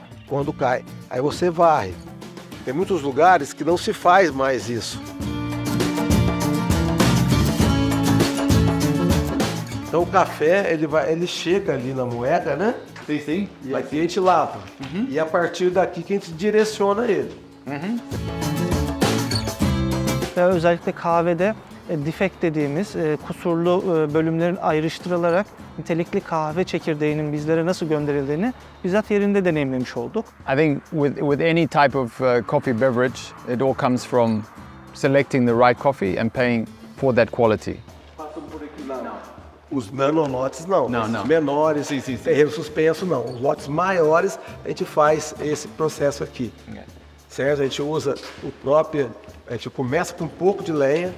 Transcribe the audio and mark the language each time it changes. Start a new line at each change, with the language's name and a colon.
Portuguese: Quando cai, aí você varre. Tem muitos lugares que não se faz mais isso. Então o café, ele chega ali na moega, né? Sim, sim. E aqui a gente lava. E a partir daqui que a gente direciona ele.
Turkish: Ve özellikle kahvede defect dediğimiz kusurlu bölümlerin ayrıştırılarak nitelikli kahve çekirdeğinin bizlere nasıl gönderildiğini bizzat yerinde deneyimlemiş olduk.
English: I think with any type of coffee beverage, it all comes from selecting the right coffee and paying for that quality.
Portuguese: Os nanolotes não. Não, Esses não. menores, ferreiro suspenso não. Os lotes maiores a gente faz esse processo aqui. Certo? A gente usa o próprio. A gente começa com um pouco de lenha,